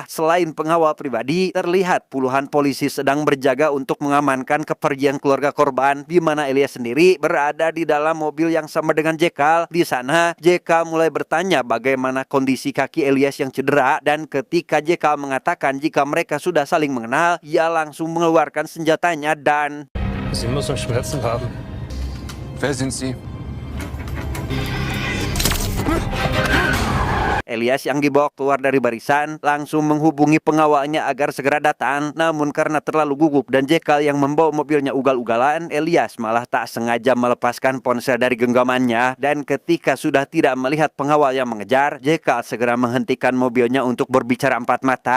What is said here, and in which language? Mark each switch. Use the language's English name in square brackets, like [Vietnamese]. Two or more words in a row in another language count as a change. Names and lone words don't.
[Indonesian] Selain pengawal pribadi, terlihat puluhan polisi sedang berjaga untuk mengamankan kepergian keluarga korban, di mana Elias sendiri berada di dalam mobil yang sama dengan Jekyll. Di sana, JK mulai bertanya bagaimana kondisi kaki Elias yang cedera, dan ketika Jekyll mengatakan jika mereka sudah saling mengenal, ia langsung mengeluarkan senjatanya dan... [German] Sie muss noch Schmerzen haben. Wer sind Sie? [Indonesian] Elias yang dibawa keluar dari barisan langsung menghubungi pengawalnya agar segera datang. Namun karena terlalu gugup dan Jekyll yang membawa mobilnya ugal-ugalan, Elias malah tak sengaja melepaskan ponsel dari genggamannya. Dan ketika sudah tidak melihat pengawal yang mengejar, Jekyll segera menghentikan mobilnya untuk berbicara empat mata.